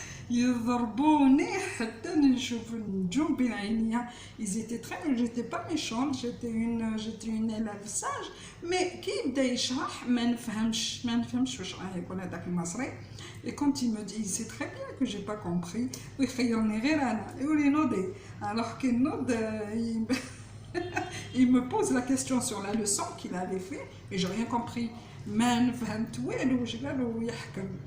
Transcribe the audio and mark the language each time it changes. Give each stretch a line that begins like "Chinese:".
Arabic: يضربوني حتى نشوف النجوم بين عينيا.
French: ils étaient très j'étais pas méchante, j'étais une élève sage, mais كي يبدا يشرح ما نفهمش واش راه يقول هذاك المصري. et quand il me dit c'est très bien que j'ai pas compris ويخيرني غير انا يقول لي نوضي. alors كي نوض il me pose la question sur la leçon qu'il avait fait et j'ai rien compris.
Arabic: ما نفهمت والو واش قالوا يحكم.